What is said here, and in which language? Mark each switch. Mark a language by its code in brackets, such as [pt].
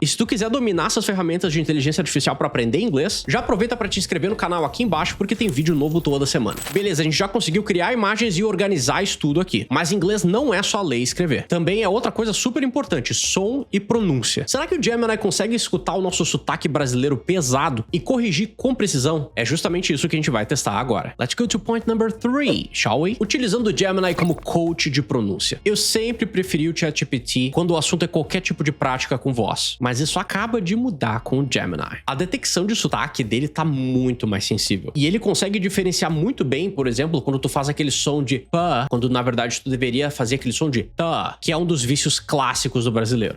[pt] E se tu quiser dominar essas ferramentas de inteligência artificial para aprender inglês, já aproveita para te inscrever no canal aqui embaixo porque tem vídeo novo toda semana. Beleza, a gente já conseguiu criar imagens e organizar isso tudo aqui. Mas inglês não é só ler e escrever. Também é outra coisa super importante, som e pronúncia. Será que o Gemini consegue escutar o nosso sotaque brasileiro pesado e corrigir com precisão? É justamente isso que a gente vai testar agora. [en] Let's go to point number 3, shall we? [pt] Utilizando o Gemini como coach de pronúncia. Eu sempre preferi o ChatGPT quando o assunto é qualquer tipo de prática com voz, mas isso acaba de mudar com o Gemini. A detecção de sotaque dele tá muito mais sensível. E ele consegue diferenciar muito bem, por exemplo, quando tu faz aquele som de pá, quando na verdade tu deveria fazer aquele som de tá, que é um dos vícios clássicos do brasileiro.